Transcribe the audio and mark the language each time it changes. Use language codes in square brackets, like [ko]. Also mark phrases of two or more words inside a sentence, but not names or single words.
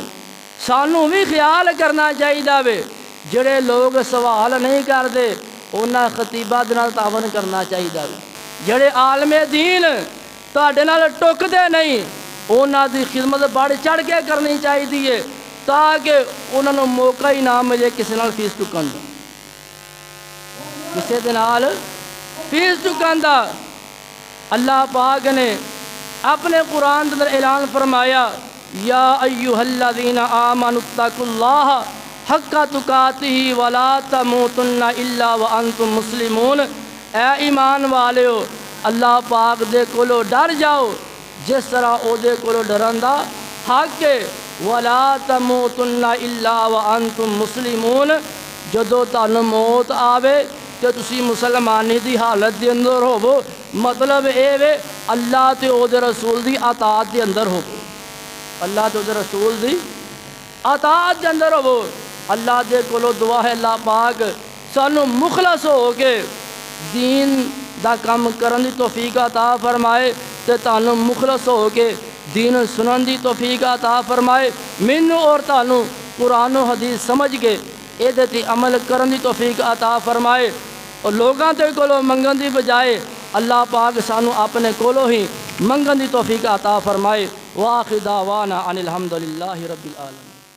[pa] سانوں بھی خیال کرنا چاہیے وے، جڑے لوگ سوال نہیں کرتے انہاں خطیبہ دے نال تعاون کرنا چاہیے وے، جڑے عالم دین تہاڈے نال ٹکدے نہیں انہاں دی خدمت بڑھ چڑھ کے کرنی چاہیے، تاکہ انہاں نوں موقع ہی نہ ملے کسی نال فیس چکن دا، کسی دے نال فیس چکن دا۔ اللہ پاک نے اپنے قرآن اندر اعلان فرمایا، [ar] یا ایھا الذین آمنوا اتقوا اللہ حق تقاتہ ولا تموتن الا وانتم مسلمون۔ [pa] اے ایمان والےو، اللہ پاک دے کولو ڈر جاؤ جس طرح او دے کولو ڈرن دا حق ہے، [ar] وَلَا تَمُوتُنَّ إِلَّا وَأَنْتُم مُسْلِمُونَ [pa] جدو تانوں موت آوے تے تسی مسلمانی دی حالت دے اندر ہوو، مطلب اے وے اللہ تے او دے رسول دی اطاعت دے اندر ہو، اللہ تے او دے رسول دی اطاعت دے اندر ہو۔ اللہ دے کولو دعا ہے اللہ پاک سانو مخلص ہو کے دین دا کم کرن دی توفیق عطا فرمائے تے تانوں مخلص ہو کے دین سنن دی توفیق عطا فرمائے، مینوں اور تانوں قرآن و حدیث سمجھ کے اے تے عمل کرن دی توفیق عطا فرمائے، اور لوگاں تے کولو منگن دی بجائے اللہ پاک سانو اپنے کولو ہی منگن دی توفیق عطا فرمائے۔ وآخر دعوانا ان الحمدللہ رب العالمین۔